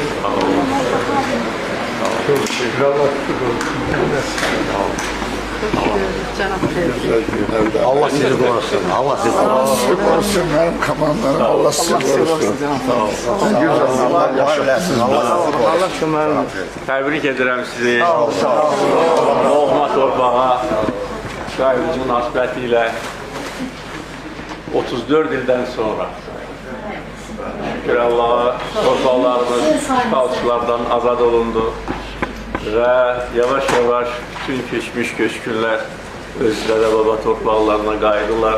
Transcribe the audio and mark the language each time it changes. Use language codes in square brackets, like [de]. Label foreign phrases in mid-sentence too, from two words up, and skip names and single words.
[tr] Allah sizi korusun. Allah sizi korusun. korusun benim komandanım. Allah sizi korusun. [az] Allah yaşlasın. Allah şunları təbrik edirəm sizi. Doğma torpağa şahidi münasibəti ilə 34 ildən sonra şükür Allah'a torpaqlarımız işğalçılardan azad olundu və yavaş-yavaş bütün keçmiş köçkünlər öz dədə-baba torpaqlarına qayıdılar.